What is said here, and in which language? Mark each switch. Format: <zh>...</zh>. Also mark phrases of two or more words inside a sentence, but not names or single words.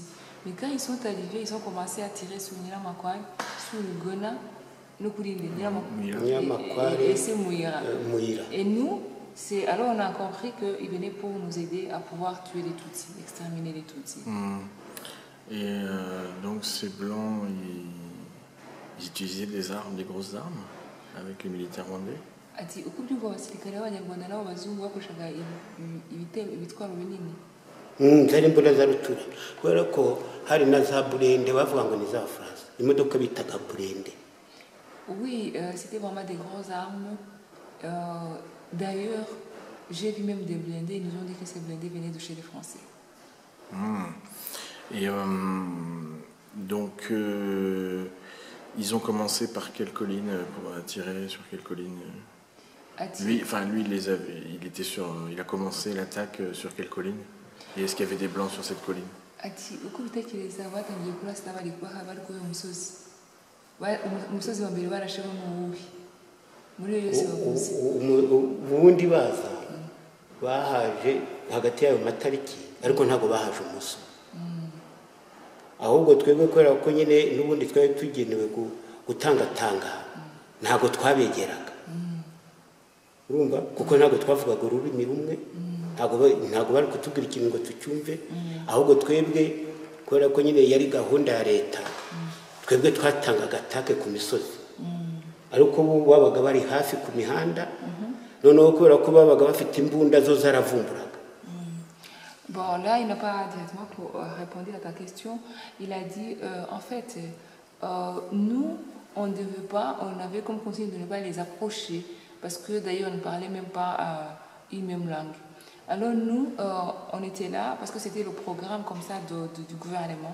<fr>Mais quand ils sont arrivés, ils ont commencé à tirer sur Nyiramakware, sur le Gona, et c'est Muyira. Et nous, alors on a compris qu'ils venaient pour nous aider à pouvoir tuer les Tutsis, exterminer les Tutsis. Et donc ces Blancs, ils utilisaient des armes, des grosses armes, avec les militaires rwandais?</fr> <rw>Ati ukubyumva abasirikare b'Abanyarwanda nabo bazungu bakoreshaga ibitwaro binini. Zari imbunda za rutura, kubera ko hari na za burende bavuga ngo ni za France, imodoka bitaga burende.</rw> <fr>Oui, c'était vraiment des grosses armes. D'ailleurs, j'ai vu même des blindés. Ils nous ont dit que ces blindés venaient de chez les Français. Et donc, ils ont commencé par quelle colline pour tirer sur quelle colline? Lui, il a commencé l'attaque sur quelle colline? Et est-ce qu'il y avait des Blancs sur cette colline?</fr> <rw>umusozi wa mbere barasheho n'uwuhe muri iyo yose bavuze ubundi baza bahaje hagati y'ayo matariki ariko ntabwo bahaje umunsi ahubwo twebwe kubera ko nyine n'ubundi twari tugenewe gutangatanga ntabwo twabegeraga urumva kuko ntabwo twavugaga ururimi rumwe ntabwo bari kutubwira ikintu ngo tucyumve ahubwo twebwe kubera ko nyine yari gahunda ya leta twebwe twatangaga atake ku misozi ariko bo babaga bari hafi ku mihanda noneho kubera ko babaga bafite imbunda zo zaravumburaga.</rw> <fr>Bon, là, il n'a pas directement répondu à ta question. Il a dit, en fait, nous, on avait comme consigne de ne pas les approcher, parce que d'ailleurs, on ne parlait même pas une même langue. Alors nous, on était là, parce que c'était le programme comme ça du gouvernement.</fr>